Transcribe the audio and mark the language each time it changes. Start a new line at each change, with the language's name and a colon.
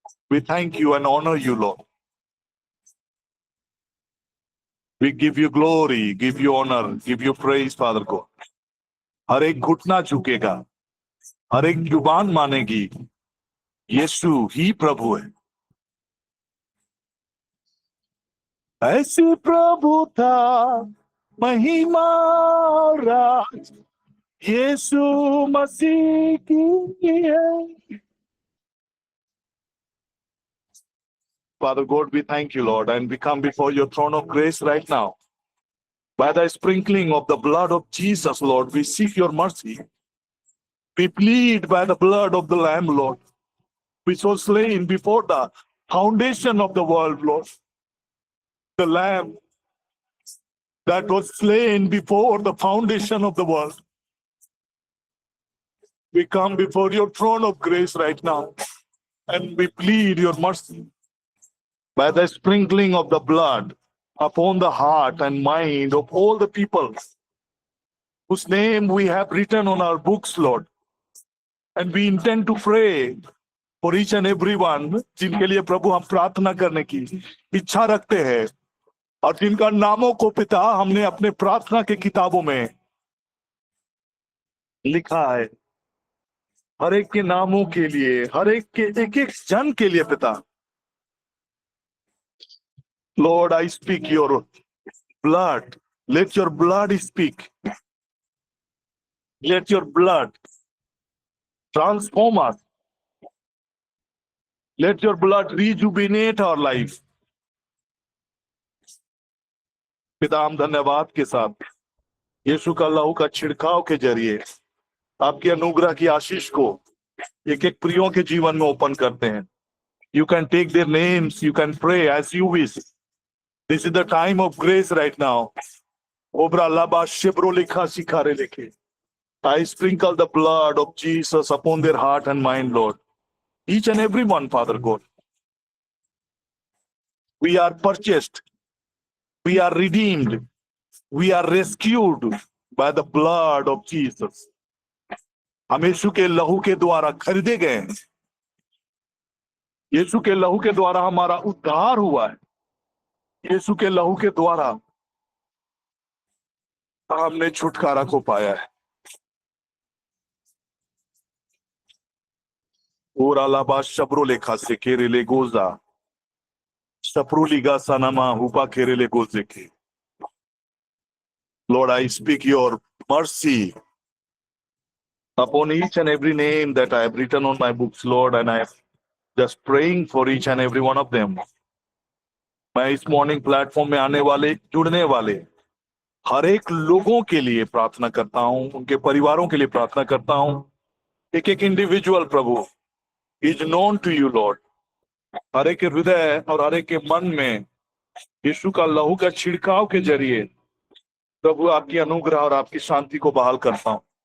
English: We thank you and honor you, Lord. We give you glory, give you honor, give you praise, Father God.
Hindi: हर एक घुटना झुकेगा, हर एक जुबान मानेगी यीशु ही प्रभु है। ऐसी प्रभुता, महिमा, राज यीशु मसीह की है।
English: Father God, we thank you, Lord, and we come before your throne of grace right now. By the sprinkling of the blood of Jesus, Lord, we seek your mercy. We plead by the blood of the Lamb, Lord, which was slain before the foundation of the world, Lord. The Lamb that was slain before the foundation of the world. We come before your throne of grace right now, and we plead your mercy. By the sprinkling of the blood upon the heart and mind of all the people whose name we have written on our books, Lord. And we intend to pray for each and every one,
Hindi: जिनके लिए प्रभु हम प्रार्थना करने की इच्छा रखते हैं और जिनका नामों को पिता हमने अपने प्रार्थना के किताबों में लिखा है। हर एक के नामों के लिए, हर एक के एक एक जन के लिए पिता।
English: Lord, I speak your blood. Let your blood speak. Let your blood transform us. Let your blood rejuvenate our life.
Hindi: पिता, हम धन्यवाद के साथ यीशु का लहू का छिड़काव के जरिए आपके अनुग्रह की आशीष को एक एक प्रियों के जीवन में ओपन करते हैं।
English: You can take their names, you can pray as you wish. This is the time of grace right now. Obra laba shebro likha sikhare likhe. I sprinkle the blood of Jesus upon their heart and mind, Lord. Each and every one, Father God. We are purchased. We are redeemed. We are rescued by the blood of Jesus.
Hindi: हम यीशु के लहू के द्वारा खरीदे गए हैं। यीशु के लहू के द्वारा हमारा उद्धार हुआ है। यीशु के लहू के द्वारा हमने छुटकारा को पाया है। ओरा लाबा शब्रो लेखा से केरेले गोजा शप्रुलिगा सनामा हुपा केरेले गोजे के।
English: Lord, I speak your mercy upon each and every name that I have written on my books, Lord, and I am just praying for each and every one of them.
Hindi: मैं इस मॉर्निंग प्लेटफॉर्म में आने वाले, जुड़ने वाले हर एक लोगों के लिए प्रार्थना करता हूं, उनके परिवारों के लिए प्रार्थना करता हूं। एक एक
English: Individual prabhu is known to you lord.
Hindi: हर एक के हृदय और हर एक के मन में यीशु का लहू का छिड़काव के जरिए प्रभु आपकी अनुग्रह और आपकी शांति को बहाल करता हूं।